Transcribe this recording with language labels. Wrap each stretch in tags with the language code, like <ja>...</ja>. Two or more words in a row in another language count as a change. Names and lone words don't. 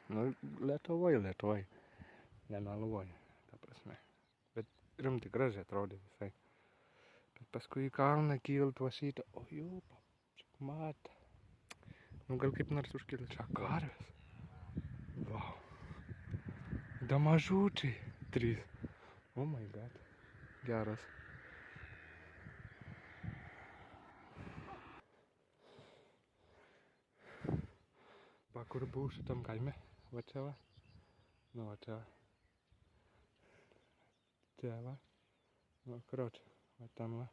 <lt>Nu, Lietuvoj. Nemeluoju, ta prasme. Bet rimtai gražiai atrodė visai. Bet paskui į kalną kilt va šitą. O jau, čia matė. Nu, gal kaip nors užkilt čia karvės. Vau. Da mažučiai. 3.</lt> <en>Oh my god.</en> <lt>Geras. Va, kur buvau šitam kaime. Va čia va. Nu, va čia va. Čia va. Nu, karočią. Va ten va.</lt>